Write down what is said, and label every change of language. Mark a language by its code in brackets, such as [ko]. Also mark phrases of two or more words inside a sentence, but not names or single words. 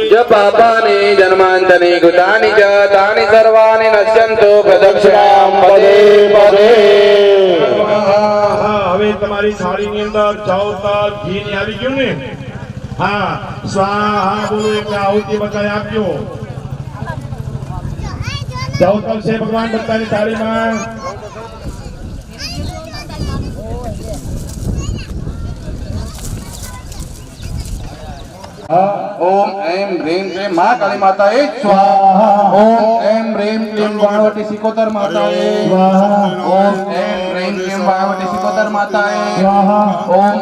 [sa] જપાપાની જન્માંતની કૃતાની ચ તાની સર્વાણી નશ્યંતો પ્રદક્ષિણામ પદે પદે [gu] હા હવે તમારી થાળીની અંદર ચાવતાલ ઘી ની આવી ગયું ને હા સ્વાહા બોલો એટલે આહુતિ બધાએ આપજો ચાવતાલ છે ભગવાન બધાની થાળીમાં [sa] ओम ऐं ह्रीं क्लीं महाकाली माताये स्वाहा ओम ऐं ह्रीं क्लीं वाणवटी सिकोतर माताये स्वाहा ओम ऐं ह्रीं क्लीं वाणवटी सिकोतर माताये स्वाहा ओम